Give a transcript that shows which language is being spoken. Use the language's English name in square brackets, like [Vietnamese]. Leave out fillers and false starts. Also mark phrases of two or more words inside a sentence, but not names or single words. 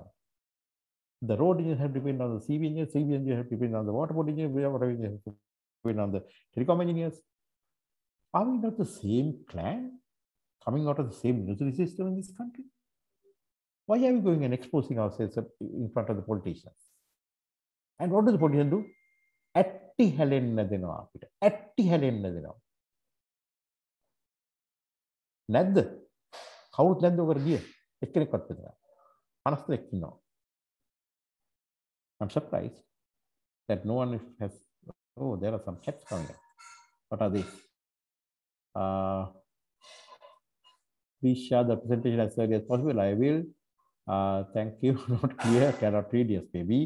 [English] The road engineers have to depend on the CV engineers, CV engineers have to depend on the water board engineers, water engineers have to depend on the telecom engineers. Are we not the same clan coming out of the same military system in this country? Why are we going and exposing ourselves in front of the politicians? And what does the politician do? [Sinhala] අත්ති හලන්න දෙනවා අපිට. අත්ති හලන්න දෙනවා. නැද්ද. කවුරුත් නැද්ද [English] over here. [Sinhala] එක්කෙනෙක්වත් දෙනවා. 53 ඉන්නවා. [English] I'm surprised that no one has, oh, there are some cats coming up. What are these? Please share the presentation as early as possible. I will. Thank you. Not clear. Cannot read. Yes, maybe.